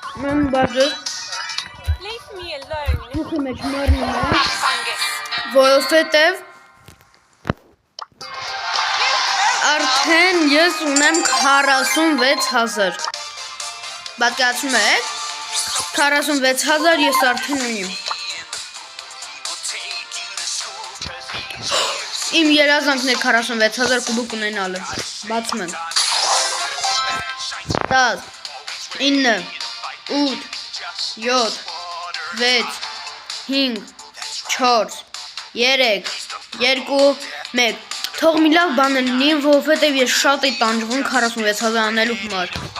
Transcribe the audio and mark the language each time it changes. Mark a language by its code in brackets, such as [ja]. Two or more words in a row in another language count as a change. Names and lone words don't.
[az] Mən bacı [en] Leave me alone. bu kimi çmarım Fungus. [hy] որովհետև արդեն ես ունեմ 46000 պատկացում եք 46000 ես արդեն ունիմ իմ երազանքն է 46000 կուբիկ ունենալը բացում եմ 10 9 8 7 6 5 4 3 2 1 Թող մի լավ բան լինի, որովհետև ես շատ էի տանջվում 46000 անելու համար։